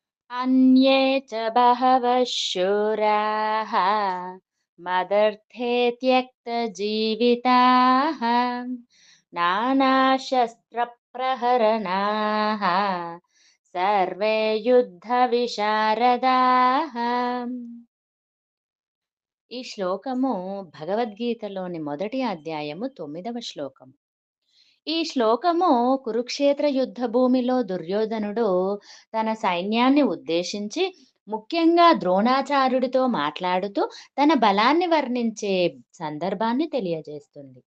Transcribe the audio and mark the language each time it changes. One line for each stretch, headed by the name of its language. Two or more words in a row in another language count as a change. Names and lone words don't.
Sanskrit: अन्ये च बहवः शूराः मदर्थे त्यक्तजीविताः नानाशस्त्रप्रहरणाः सर्वे युद्धविशारदाः.
Telugu: ఈ శ్లోకము భగవద్గీతలోని మొదటి అధ్యాయము 9వ శ్లోకం. ఈ శ్లోకము కురుక్షేత్ర యుద్ధ భూమిలో దుర్యోధనుడు తన సైన్యాన్ని ఉద్దేశించి ముఖ్యంగా ద్రోణాచార్యుడితో మాట్లాడుతూ తన బలాన్ని వర్ణించే సందర్భాన్ని తెలియజేస్తుంది.